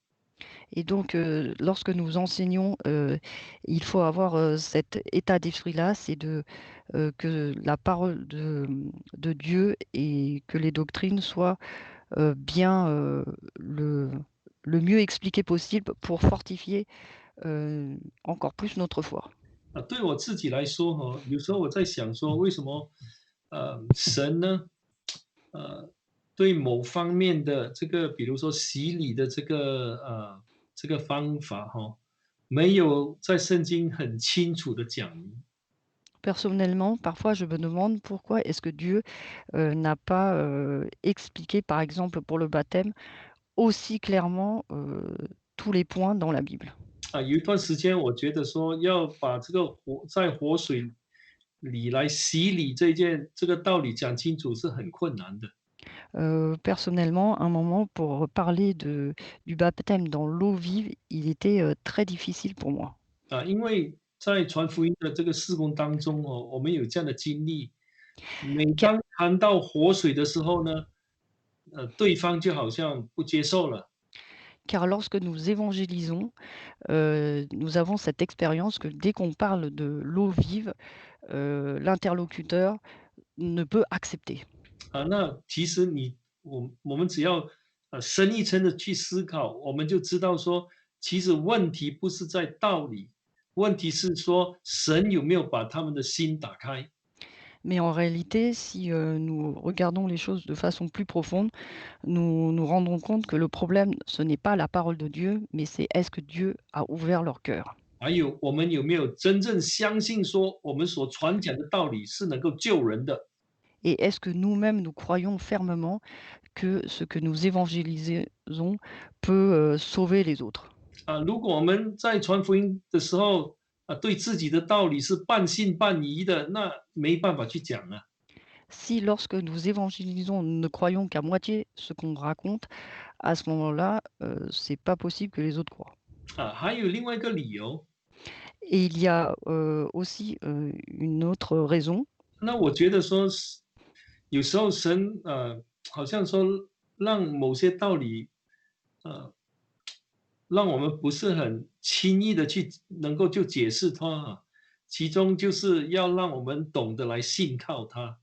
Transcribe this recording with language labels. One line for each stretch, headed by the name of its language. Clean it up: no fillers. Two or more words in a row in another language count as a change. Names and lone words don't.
French: Et donc, lorsque nous enseignons, il faut avoir, cet état d'esprit-là, c'est que la parole de Dieu et que les doctrines soient, bien, le mieux expliquées possible pour fortifier, encore plus notre foi.
Chinese: 对我自己来说有时候我在想说，为什么神呢，对某方面的这个，比如说洗礼的这个方法没有在圣经很清楚的讲明。
French: Personnellement, parfois, je me demande pourquoi est-ce que Dieu, n'a pas, expliqué, par exemple, pour le baptême, aussi clairement, tous les points dans la Bible.
Chinese: 有一段时间，我觉得说要把这个在活水里来洗礼这个道理讲清楚是很困难的。
French: Personnellement, un moment pour parler du baptême dans l'eau vive, il était, très difficile pour moi.
Chinese: 因为在传福音的这个事工当中我们有这样的经历，每
French: Car
Chinese: 当谈到活水的时候呢，对方就好像不接受了。
French: car lorsque nous évangélisons, nous avons cette expérience que dès qu'on parle de l'eau vive, l'interlocuteur ne peut accepter.
Chinese: 那其实我们只要深一层的去思考，我们就知道说，其实问题不是在道理，问题是说神有没有把他们的心打开。
French: Mais en réalité, si, nous regardons les choses de façon plus profonde, nous nous rendons compte que le problème, ce n'est pas la parole de Dieu, mais c'est est-ce que Dieu a ouvert leur cœur?
Chinese: 还有我们有没有真正相信说，我们所传讲的道理是能够救人的？
French: Et est-ce que nous-mêmes, nous croyons fermement que ce que nous évangélisons peut, sauver les autres?
Chinese: 如果我们在传福音的时候对自己的道理是半信半疑的，那没办法去讲啊。
French: Si lorsque nous évangélisons, nous ne croyons qu'à moitié ce qu'on raconte, à ce moment-là, c'est pas possible que les autres croient.
Chinese: 还有另外一个理由，
French: Et il y a, aussi, une autre raison.
Chinese: 那我觉得说是有时候神好像说让某些道理呃让我们不是很轻易的去能够就解释它其中就是要让我们懂得来信靠它。